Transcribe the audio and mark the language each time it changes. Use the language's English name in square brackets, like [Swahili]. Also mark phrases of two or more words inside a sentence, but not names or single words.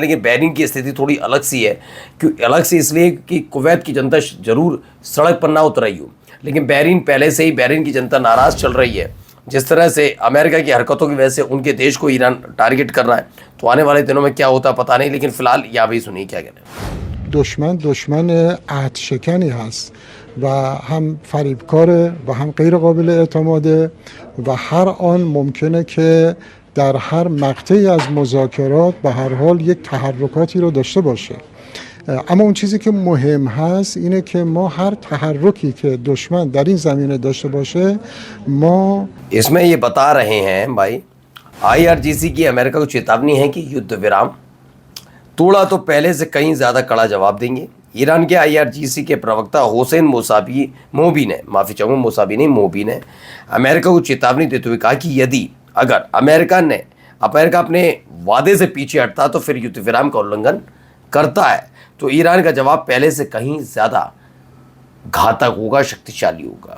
[Hindi] लेकिन बहरीन की स्थिति थोड़ी अलग सी है, क्यों अलग सी इसलिए कि कुवैत की जनता जरूर सड़क पर ना उतर रही हो, लेकिन बहरीन पहले से ही बहरीन की जनता नाराज़ चल रही है। जिस तरह से अमेरिका की हरकतों की वजह से उनके देश को ईरान टारगेट कर रहा है, तो आने वाले दिनों में क्या होता पता नहीं। लेकिन फिलहाल यहाँ भी सुनिए क्या कह रहे हैं। [Persian] دشمن عهد شکنی هست و هم فریبکاره و هم غیر قابل اعتماده و هر آن ممکنه که در هر مقطعی از مذاکرات به هر حال یک تحرکاتی رو داشته باشه. اما اون چیزی که مهم هست اینه که ما هر تحرکی که دشمن در این زمینه داشته باشه ما [Hindi] इसमें ये बता रहे हैं भाई आईआरजीसी की अमेरिका को चेतावनी है कि युद्ध विराम तोड़ा तो पहले से कहीं ज़्यादा कड़ा जवाब देंगे। ईरान के आईआरजीसी के प्रवक्ता हुसैन मोबी ने अमेरिका को चेतावनी देते हुए कहा कि यदि अगर अमेरिका अपने वादे से पीछे हटता तो फिर युद्ध विराम का उल्लंघन करता है तो ईरान का जवाब पहले से कहीं ज़्यादा घातक होगा, शक्तिशाली होगा।